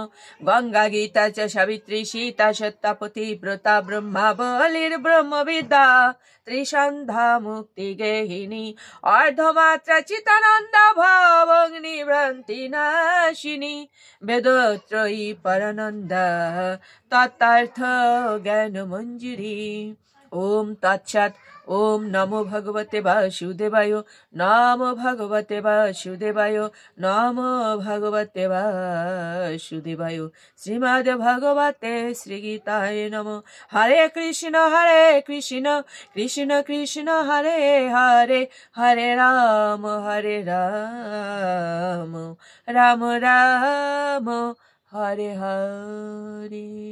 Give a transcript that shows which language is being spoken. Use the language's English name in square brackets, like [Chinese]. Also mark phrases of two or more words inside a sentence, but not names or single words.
[Sanskrit] গঙ্গা গীতা চ সাবিত্রী সীতা সত্যপতি ব্রতা ব্রহ্মাবলীর ব্রহ্মবিদ্যা ত্রিসন্ধ্যা মুক্তি গেহিনী অর্ধমাত্রা চিতানন্দ ভবগ্নি ভ্রান্তি নাশিনী বেদত্রয়ী পরানন্দা তত্তার্থ জ্ঞান মঞ্জুরি। ওম তৎসৎ। ওম নমো ভগবতে বাসুদেবায়। নমো ভগবতে বাসুদেবায়। নমো ভগবতে বাসুদেবায়। শ্রীমদ ভগবতে শ্রীগীতায় নমঃ। হরে কৃষ্ণ কৃষ্ণ কৃষ্ণ হরে হরে, হরে রাম রাম রাম হরে হরে।